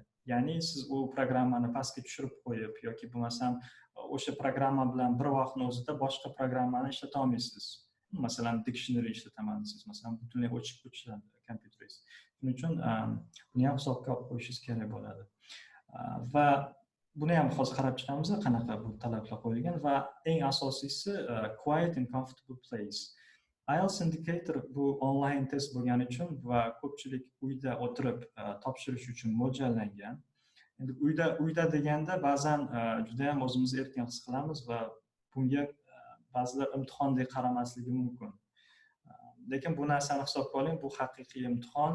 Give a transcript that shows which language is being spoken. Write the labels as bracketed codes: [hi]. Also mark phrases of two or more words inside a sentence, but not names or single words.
[uz] Ya'ni siz u programmani pastga tushirib qo'yib yoki bo'lmasam o'sha programma bilan bir vaqtning o'zida boshqa programmani ishlata olmaysiz. Masalan, dictionary ishlataman siz, masalan, butunlay o'chib ketadi kompyuteringiz. Shuning uchun buni ham hisobga olib qo'yishingiz kerak bo'ladi. Va buni ham hozir qarab chiqamiz, qanaqa bu talablar qo'yilgan va eng asosiysi [en] quiet and comfortable place. [uz] IELTS Indicator bu onlayn test bo'lgani uchun va ko'pchilik uyda o'tirib topshirish uchun mo'ljallangan. Endi uyda deganda ba'zan juda ham o'zimizni erkin his qilamiz va bunga ba'zilar imtihondek qaramasligi mumkin. Lekin bu narsani hisobga oling, bu haqiqiy imtihon.